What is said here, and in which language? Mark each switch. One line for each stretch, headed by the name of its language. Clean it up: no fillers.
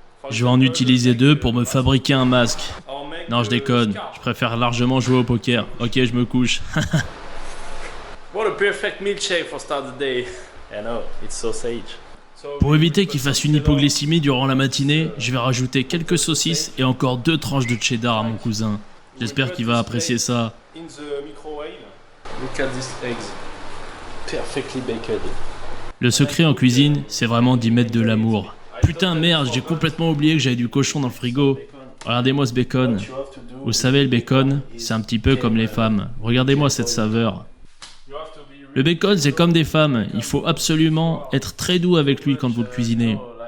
French: Je vais en utiliser 2 pour me fabriquer un masque. Non, je déconne. Je préfère largement jouer au poker. Ok, je me couche.
English: What a perfect milkshake for start the day. I know, it's so sage.
French: Pour éviter qu'il fasse une hypoglycémie durant la matinée, je vais rajouter quelques saucisses et encore 2 tranches de cheddar à mon cousin. J'espère qu'il va apprécier ça.
English: In the microwave. Look at these eggs. Perfectly baked.
French: Le secret en cuisine, c'est vraiment d'y mettre de l'amour. Putain merde, j'ai complètement oublié que j'avais du cochon dans le frigo. Regardez-moi ce bacon. Vous savez, le bacon, c'est un petit peu comme les femmes. Regardez-moi cette saveur. Le bacon, c'est comme des femmes. Il faut absolument être très doux avec lui quand vous le cuisinez.